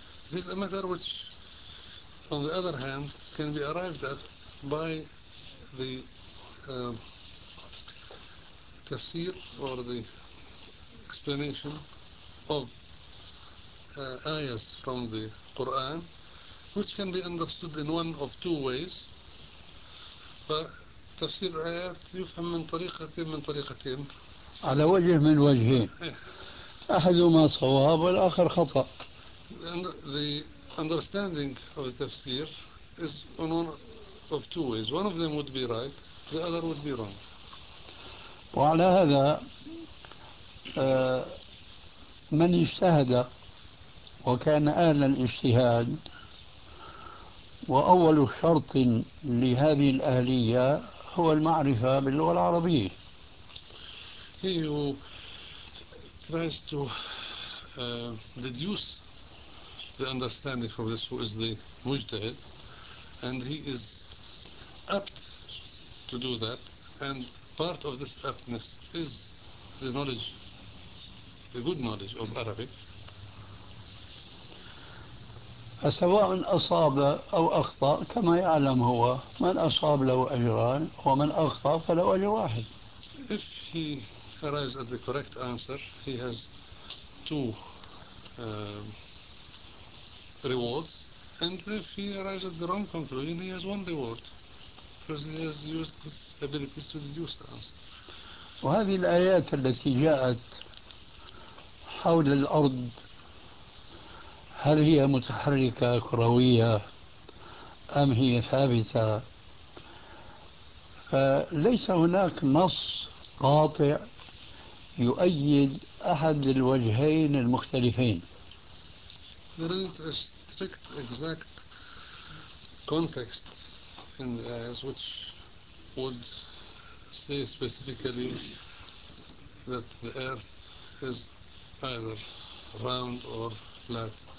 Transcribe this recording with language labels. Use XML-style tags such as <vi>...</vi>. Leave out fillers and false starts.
<en>This is a matter which, on the other hand, can be arrived at by the tafsir or the explanation of ayahs from the Quran, which can be understood in one of two ways.</en> <ar>فتفسير الآيات يفهم من طريقتين من طريقتين، على وجه من وجهين، أحدهما صواب والآخر خطأ.</ar> <en>The understanding of the tafsir is on one of two ways. One of them would be right, the other would be wrong.</en> <ar>وعلى هذا من اجتهد وكان أهل الاجتهاد، وأول شرط لهذه الأهلية هو المعرفة باللغة العربية.</ar> <en>He who tries to deduce the understanding from this, who is the mujtahid, and he is apt to do that, and part of this aptness is the knowledge, the good knowledge of Arabic.</en> <ar>فسواء أصاب أو أخطأ كما يعلم هو، من أصاب له أجران ومن أخطأ فله أجر واحد.</ar> <en>If he arrives at the correct answer, he has two rewards. And if he arrives at the wrong conclusion, he has one reward. Because he has used his abilities to deduce the answer.</en> <ar>وهذه الآيات التي جاءت حول الأرض، هل هي متحركة كروية أم هي ثابتة؟ فليس هناك نص قاطع يؤيد أحد الوجهين المختلفين.</ar> <en>There isn't a strict exact context in the ayahs which would say specifically that the earth is either round or flat.</en>